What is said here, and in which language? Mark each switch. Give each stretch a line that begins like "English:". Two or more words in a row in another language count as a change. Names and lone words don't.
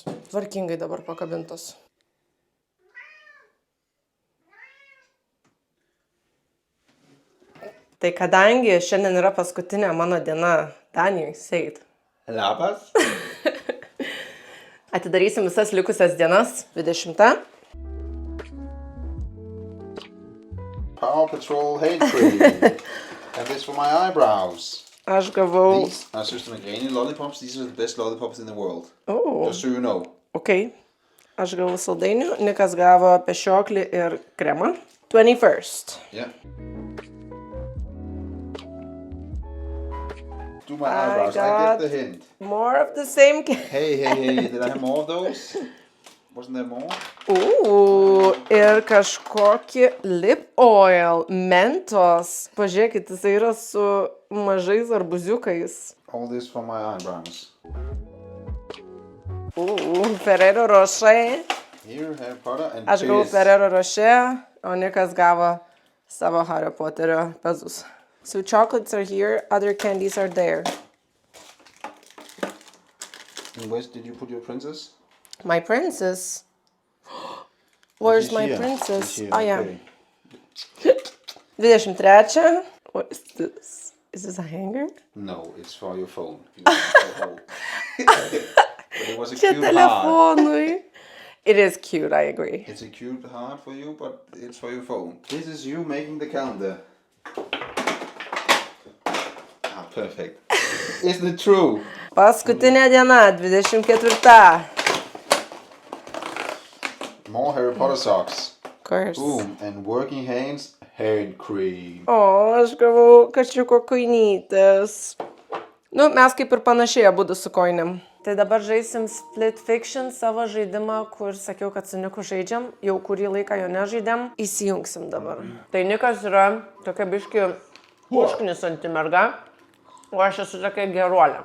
Lithuanian: Tvarkingai dabar pakabintos. Tai kadangi šiandien yra paskutinė mano diena Danijoj, seit. Labas. Atidarysim visas likusias dienas, 20.
English: Paw Patrol Hair Cream. And this for my eyebrows.
Lithuanian: Aš gavau...
English: These are Søster Margrethe lollipops. These are the best lollipops in the world. Oh, Just so you know. ok.
Lithuanian: Aš gavau saldainių, Nikas gavo pešioklį ir kremą.
English: 21st. Yeah. Do my eyebrows. I got- get the hint. More of the same... Hey. Did I have more of those? Wasn't there more?
Lithuanian: Ir kažkokį
English: lip oil,
Lithuanian: mentos. Pažiūrėkit, jis yra su mažais arbuziukais.
English: All this for my eyebrows. Ferrero Rocher. Here, Harry Potter and
Lithuanian: Aš gavau
English: Fizz.
Lithuanian: Ferrero Rocher, o Nikas gavo savo Harry Potterio pezus.
English: So chocolates are here, other candies are there. And where did you put your princess? My princess. Where's She's my here. princess? She's here, Oh, yeah. okay. 23. What is this? Is this a hanger? No, it's for your phone. You don't have to hold. But it was a
Lithuanian: Čia
English: cute heart. telefonui. It is cute, I agree. It's a cute heart for you, but it's for your phone. This is you making the calendar. Ah, perfect. Isn't it true?
Lithuanian: Paskutinė diena, 24.
English: More Harry Potter socks. Of course. Boom. And working hands, hand cream.
Lithuanian: O, aš gavau kačiuko koinytės. Nu, mes kaip ir panašiai abudu su koinėm. Tai dabar žaisim Split Fiction, savo žaidimą, kur sakiau, kad su Niku žaidžiam. Jau kurį laiką jo nežaidėm. Įsijungsim dabar. Tai Nikas yra tokia biški užknisanti merga, o aš esu tokia geruolė.